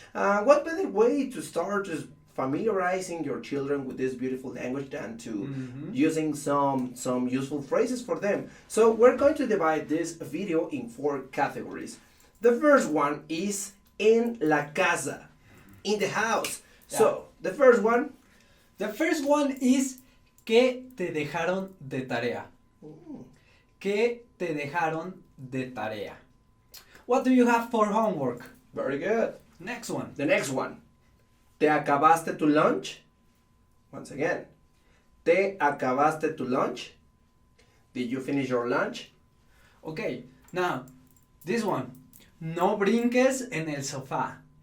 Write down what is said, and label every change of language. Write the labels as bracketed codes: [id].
[en] What better way to start just familiarizing your children with this beautiful language than to using some useful phrases for them. So we're going to divide this video in 4 categories. The first one is [es] en la casa, [en] in the house. Yeah. So the first one [es] is ¿qué te dejaron de tarea? ¿Qué te dejaron de tarea? [en] What do you have for homework? Very good. Next one. The next one. [es] ¿Te acabaste tu lunch? [en] Once again. [es] ¿Te acabaste tu lunch? [en] Did you finish your lunch? Okay, now, this one. [es] No brinques en el sofá.